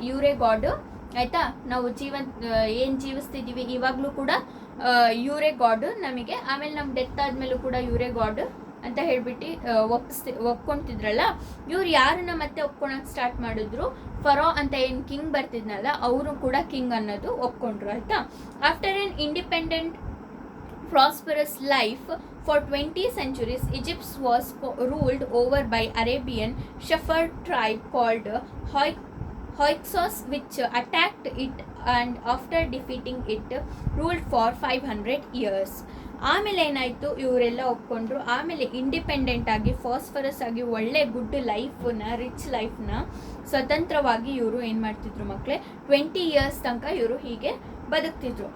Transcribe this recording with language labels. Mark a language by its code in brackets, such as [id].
[kn] ಇವರೇ ಗಾಡ್ ಆಯಿತಾ. ನಾವು ಏನು ಜೀವಿಸ್ತಿದ್ದೀವಿ ಇವಾಗಲೂ ಕೂಡ ಇವರೇ ಗಾಡ್ ನಮಗೆ. ಆಮೇಲೆ ನಮ್ಮ ಡೆತ್ ಆದಮೇಲೂ ಕೂಡ ಇವರೇ ಗಾಡ್ ಅಂತ ಹೇಳ್ಬಿಟ್ಟು ಒಪ್ಕೊಂತಿದ್ರಲ್ಲ, ಇವ್ರು ಯಾರನ್ನ ಮತ್ತೆ ಒಪ್ಕೊಳಕ್ಕೆ ಸ್ಟಾರ್ಟ್ ಮಾಡಿದ್ರು, ಫರೋ ಅಂತ ಏನು ಕಿಂಗ್ ಬರ್ತಿದ್ನಲ್ಲ ಅವರು ಕೂಡ ಕಿಂಗ್ ಅನ್ನೋದು ಒಪ್ಕೊಂಡ್ರು ಆಯಿತಾ. [en] After an independent prosperous life for 20 centuries, Egypt was ruled over by Arabian shepherd tribe called Hyksos, which attacked it and after defeating it ruled for 500 years. [kn] ಆಮೇಲೆ ಏನಾಯಿತು, ಇವರೆಲ್ಲ ಒಪ್ಕೊಂಡ್ರು. ಆಮೇಲೆ ಇಂಡಿಪೆಂಡೆಂಟ್ ಆಗಿ ಫಾಸ್ಫರಸ್ ಆಗಿ ಒಳ್ಳೆ ಗುಡ್ ಲೈಫ್ನ, ರಿಚ್ ಲೈಫ್ನ ಸ್ವತಂತ್ರವಾಗಿ ಇವರು ಏನು ಮಾಡ್ತಿದ್ರು ಮಕ್ಕಳೇ, [en] 20 years [kn] ತನಕ ಇವರು ಹೀಗೆ ಬದುಕ್ತಿದ್ರು.